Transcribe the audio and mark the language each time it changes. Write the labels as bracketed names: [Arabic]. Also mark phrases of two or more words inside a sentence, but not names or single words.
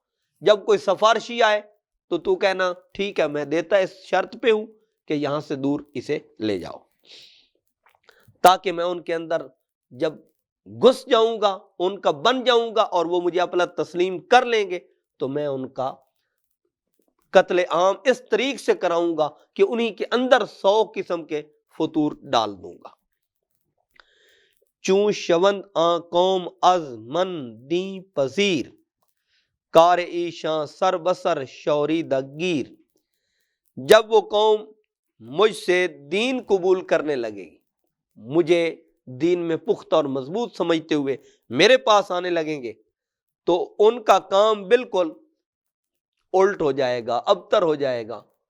[Urdu] جب کوئی سفارشی آئے تو کہنا ٹھیک ہے میں دیتا اس شرط پہ ہوں کہ یہاں سے دور اسے لے جاؤ، تاکہ میں ان کے اندر جب گھس جاؤں گا، ان کا بن جاؤں گا اور وہ مجھے اپنا تسلیم کر لیں گے تو میں ان کا قتل عام اس طریق سے کراؤں گا کہ انہی کے اندر 100 قسم کے فطور ڈال دوں گا. [Persian] چون شوند آن قوم از من دین پذیر کار ایشاں سر بسر شوری دگیر. [Urdu] جب وہ قوم مجھ سے دین قبول کرنے لگے گی، مجھے دین میں پختہ اور مضبوط سمجھتے ہوئے میرے پاس آنے لگیں گے، تو ان کا کام بالکل الٹ ہو جائے گا، ابتر ہو جائے گا.